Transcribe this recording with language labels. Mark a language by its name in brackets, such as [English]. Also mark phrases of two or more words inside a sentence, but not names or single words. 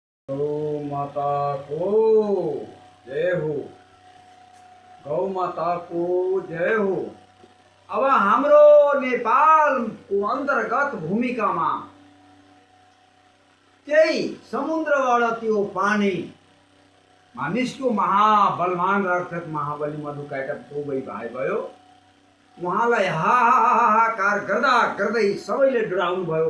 [Nepali] गौ माता को जय हो। गौ माता को जय हो। अब हाम्रो नेपालको अन्तर्गत भूमिकामा त्यही समुद्रबाट त्यो पानी निस्क्यो। महाबलवान राक्षस महाबली मधुकैटभ दुवै भाइ भयो। उहाँलाई हाहाकार गर्दा गर्दै सबैले डराउनु भयो।